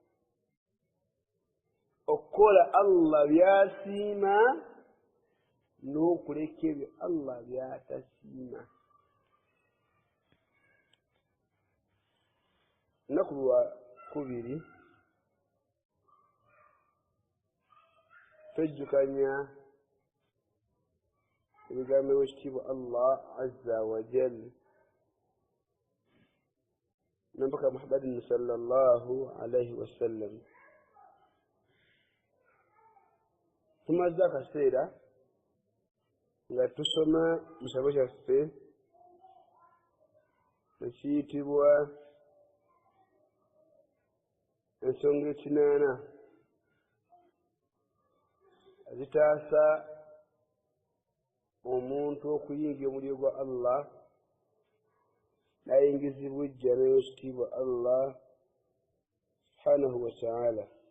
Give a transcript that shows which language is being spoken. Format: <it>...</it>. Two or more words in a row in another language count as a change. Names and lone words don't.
<lg>Okukola Allah byasiima n'okuleka ebyo Allah byatasiima. Lunaku lwa 2 twejjukanya ebigambo by'ekitiibwa Allah</lg> <ar>عز وجل</ar> <lg>nabaka Muhammadin</lg> <ar>صلى الله عليه وسلم.</ar> <lg>Tumaze akaseera nga tusoma mu kitabo kyaffe ekiyitibwa ensonga 8 ezitaasa omuntu okuyingira omuliro gwa Allah n'ayingizibwa ejjana y'ekitiibwa Allah</lg> <ar>سبحانه وتعالى.</ar>